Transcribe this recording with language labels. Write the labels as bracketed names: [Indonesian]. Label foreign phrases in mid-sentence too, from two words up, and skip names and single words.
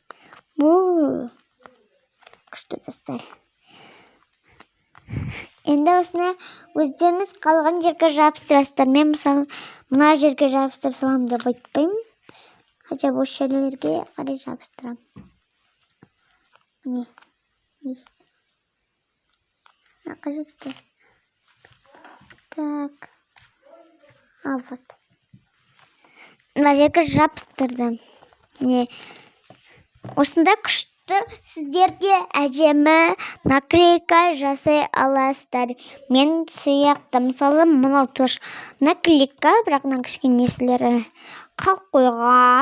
[Kazakh] Күшті достар. Енді осыны өздеріңіз қалған жерге жабыстырасыздар. Мен мысалы мына жерге жабыстыра саламын деп айтпаймын. Хотя бұл жерлерге қарай жабыстырам. [Russian] Не. Кажется. Так. Вот. [Kazakh] Мына жерге жабыстырдым. Не. Осында күшті сіздерде әдемі наклейка жасай аласыздар. Мен сияқты мысалы мынау тоже наклейка, бірақ кішкенесілері қалып қойған.